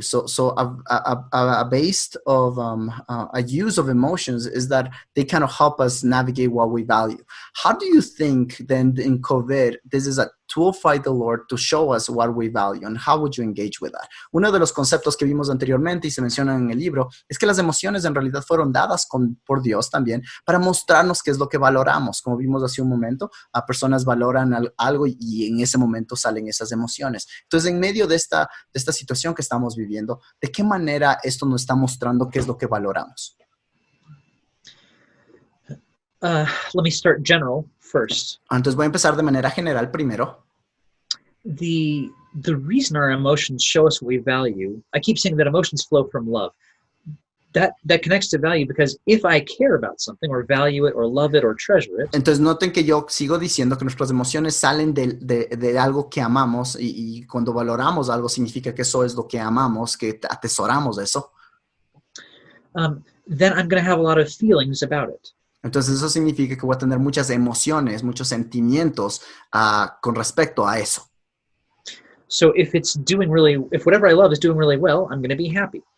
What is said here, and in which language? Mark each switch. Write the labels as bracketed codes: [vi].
[en] So a base of a use of emotions is that they kind of help us navigate what we value. How do you think then in COVID, this is a tool by the Lord to show us what we value, and how would you engage with that? [es] Uno de los conceptos que vimos anteriormente y se mencionan en el libro es que las emociones en realidad fueron dadas por Dios también para mostrarnos qué es lo que valoramos. Como vimos hace un momento, a personas valoran algo y en ese momento salen esas emociones. Entonces, en medio de esta situación que estamos viviendo, ¿de qué manera esto nos está mostrando qué es lo que valoramos? [en] Let me start general first. [es] Entonces voy a empezar de manera general primero. [en] The reason our emotions show us what we value, I keep saying that emotions flow from love. That connects to value, because if I care about something or value it or love it or treasure it. [es] Entonces noten que yo sigo diciendo que nuestras emociones salen de algo que amamos y cuando valoramos algo significa que eso es lo que amamos, que atesoramos eso. [en] Then I'm going to have a lot of feelings about it. [es] Entonces eso significa que voy a tener muchas emociones, muchos sentimientos con respecto a eso. [en] So if whatever I love is doing really well, I'm going to be happy.